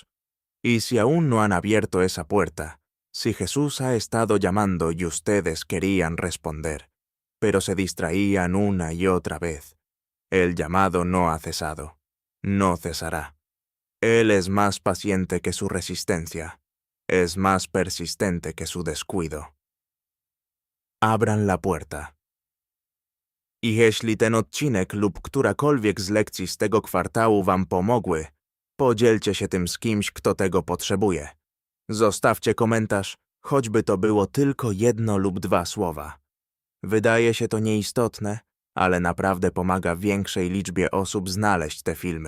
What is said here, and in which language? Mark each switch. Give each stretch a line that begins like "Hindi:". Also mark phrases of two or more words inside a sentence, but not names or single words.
Spanish: Y si aún no han abierto esa puerta, si Jesús ha estado llamando y ustedes querían responder, pero se distraían una y otra vez, el llamado no ha cesado, no cesará. Él es más paciente que su resistencia, es más persistente que su descuido. Abran la puerta.
Polish: I jeśli ten odcinek lub którakolwiek z lekcji z tego kwartału Wam pomogły, podzielcie się tym z kimś, kto tego potrzebuje. Zostawcie komentarz, choćby to było tylko 1 lub 2 słowa. Wydaje się to nieistotne, ale naprawdę pomaga większej liczbie osób znaleźć te filmy.